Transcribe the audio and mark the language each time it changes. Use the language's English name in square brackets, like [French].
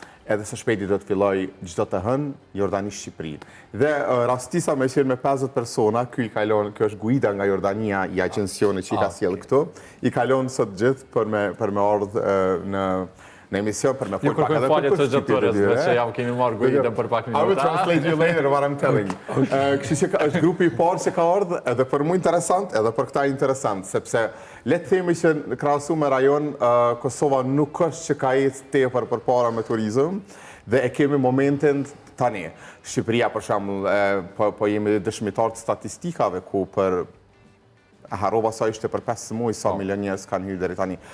[Albanian] Edhe së shpejti do të filloj çdo të hënë Jordani-Shqipëri. Dhe rastisa me qenë me 50 persona, kjo është guida nga Jordania i agjencionit që i ka sjellë këtu, i kalon sot gjithë për me ardhë në emision për me folë pak edhe për Shqipëri. Që jam kemi marrë guidën për pak minuta. [English] I will translate you later what I'm telling. [Albanian] Kështu që është grupi i parë që ka ardhë edhe për mu interesant, edhe për këta interesant, sepse le të themi që në krahasim me rajon, Kosova nuk është që ka ecë tepër përpara me turizëm dhe e kemi momentin tani. Shqipëria për shembull, po jemi dëshmitar të statistikave ku për harova sa ishte për 5 muaj sa milion njerëz kanë hyrë deri tani.